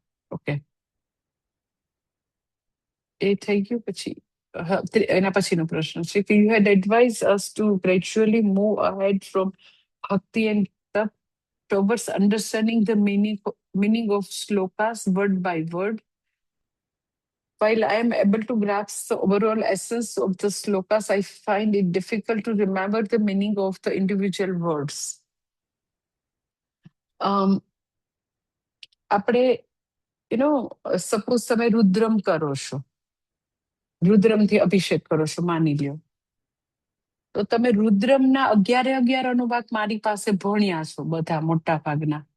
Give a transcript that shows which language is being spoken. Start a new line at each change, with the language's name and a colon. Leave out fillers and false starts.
Gujarati: Okay, એ થઈ ગયું.
English: પછી એના પછીનો પ્રશ્ન છે કે you had advise us to gradually move ahead from bhakti and tap towards understanding the meaning of slokas word by word. While I am able to grasp the overall essence of the slokas, I find it difficult to remember the meaning of the individual words.
Gujarati: આપણે suppose તમે રુદ્રમ કરો છો, રુદ્રમથી અભિષેક કરો છો માની લ્યો, તો તમે રુદ્રમના 11 અનુવાદ મારી પાસે ભણ્યા છો બધા મોટા ભાગના.